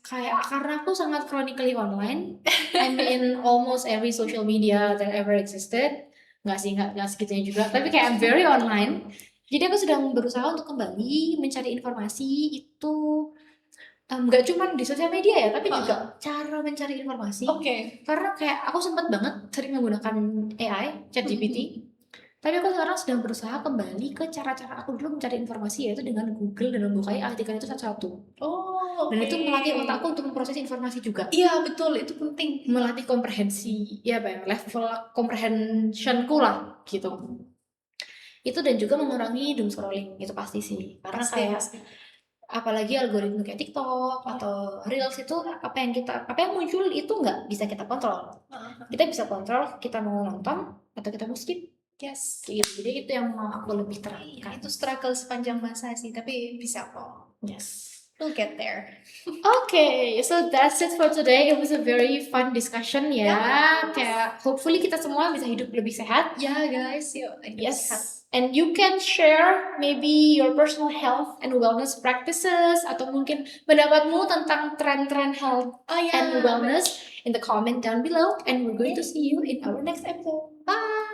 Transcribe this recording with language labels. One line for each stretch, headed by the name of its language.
Indonesian: Kayak karena aku sangat
English: chronically online, I'm in almost every social media that ever existed.
Indonesian: Nggak segitunya juga, tapi kayak
English: I'm very online.
Indonesian: Jadi aku sedang berusaha untuk kembali mencari informasi itu nggak cuma di sosial media ya, tapi juga cara mencari informasi. Karena kayak aku sempat banget sering menggunakan AI, ChatGPT. Tapi aku sekarang sedang berusaha kembali ke cara-cara aku dulu mencari informasi, yaitu dengan Google dan membukai artikel itu satu-satu. Dan itu melatih otakku untuk memproses informasi juga. Iya betul, itu penting. Melatih komprehensi, ya apa ya, level comprehensionku lah gitu. Itu dan juga mengurangi doom scrolling, itu pasti sih. Karena Pasti. Apalagi algoritma kayak TikTok atau Reels itu apa yang muncul itu nggak bisa kita kontrol. Kita bisa kontrol kita mau nonton atau kita mau skip. Yes. Gitu. Jadi itu yang mau aku lebih terangkan. Itu struggle sepanjang masa sih, tapi bisa kok. Yes.
English: We'll get there. Okay, so that's it for today. It was a very fun discussion
Indonesian: ya. Kayak hopefully kita semua bisa hidup lebih sehat. Ya guys, yuk. Yes.
English: And you can share maybe your personal health and wellness practices
Indonesian: atau mungkin pendapatmu tentang tren-tren
English: health and wellness in the comment down below. And we're going to see you in our next episode. Bye!